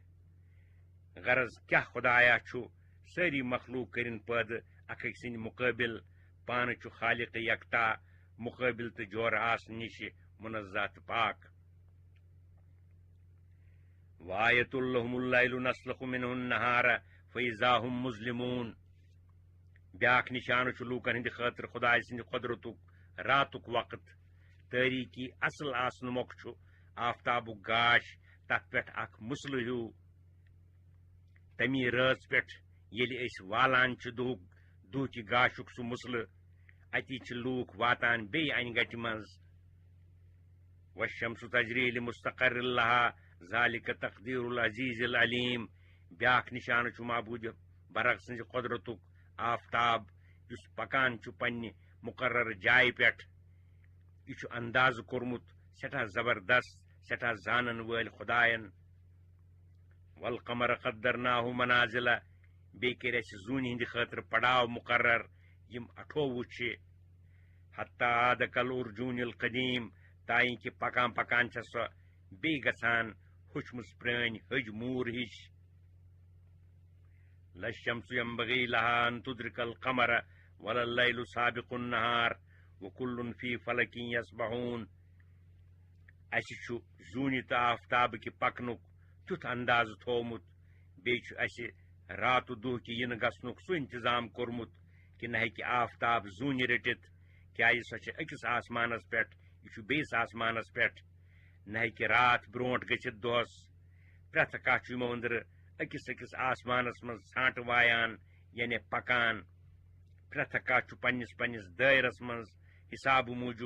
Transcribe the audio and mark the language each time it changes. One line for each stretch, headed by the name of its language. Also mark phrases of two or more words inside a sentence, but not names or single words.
Kashmiri: غرض کیٛاہ خۄدایا چھُ سٲری مخلوٗق کٔرِن پٲدٕ اکھ أکۍ سٕنٛدِ مُقٲبِل. پانہٕ چھُ خالق یکتا مُقٲبِل تہٕ جورٕ آسنہٕ نِشہِ منزہ تہٕ پاک.
Arabic: وآیۃ لَهُمُ اللَّيْلُ نَسْلُخُ مِنْهُ النَّهَارَ فَإِذَا هُمْ مُظْلِمُونَ.
Kashmiri: بیٛاکھ نِشانہٕ چھُ لوٗکن ہٕنٛدِ خٲطرٕ خۄداے سٕنٛدِ قۄدرتُک راتُک وقت. تٲریٖکی اصل آسنہٕ مۄکھٕ چھُ آفتابُک گاش تتھ پٮ۪ٹھ اکھ مُسلہٕ ہیوٗ. تمی رٲژ پٮ۪ٹھ ییٚلہِ أسۍ والان چھِ دُہکہِ گاشُک سُہ مُسلہٕ اتی چھِ لوٗکھ واتان بیٚیہِ انہِ گٹہِ منٛز.
Arabic: والشمس تجری لمستقر لها ذلك تقدير العزیز العلیم.
Kashmiri: بیٛاکھ نِشانہٕ چھُ معبوٗدِ برق سٕنٛزِ قۄدرتُک آفتاب یُس پکان چھُ پننہِ مقرر جایہِ پٮ۪ٹھ یہِ چھُ اندازٕ کوٚرمُت سٮ۪ٹھاہ زبردست سٮ۪ٹھاہ زانن وٲلۍ خۄدایَن
Arabic: والقمر قدرناہُ منازلہ
Kashmiri: بیٚیہِ کٔرۍ اَسہِ زوٗنہِ ہٕنٛدِ خٲطرٕ پڑاو مقرر یِم 28 چھِ
Arabic: حتیٰ عاد کالعرجوٗنِ القدیٖم
Kashmiri: تانۍ کہِ پکان پکان چھےٚ سۄ بیٚیہِ گژھان ہوٚچھمٕژ پرٛٲنۍ ہوٚجۍ موٗر ہِش
Arabic: لَلشَمسُ ينبغي لها أن تدرك القمر ولا الليل سابق النهار وكل في فلك يسبحون
Kashmiri: اَسہِ چھُ زوٗنہِ تہٕ آفتابٕکہِ پکنُک تیُتھ اندازٕ تھوٚومُت بیٚیہِ چھُ اَسہِ راتہٕ دۄہ کہِ یِنہٕ گژھنُک سُہ انتظام کوٚرمُت کہِ نہ ہیٚکہِ آفتاب زوٗنہِ رٔٹِتھ کیٛازِ سۄ چھِ أکِس آسمانس پٮ۪ٹھ یہِ چھُ بیٚیِس آسمانس پٮ۪ٹھ نہ ہیٚکہِ راتھ برونٛٹھ گٔژھِتھ دۄہس پرٛٮ۪تھ کانٛہہ چھُ یِمو أنٛدرٕ أکِس آسمانس منٛز ژھانٛٹہٕ وایان یعنی پکان پرٛٮ۪تھ کانٛہہ چھُ پننِس پننِس دٲیرس منٛز حسابہٕ موٗجوٗب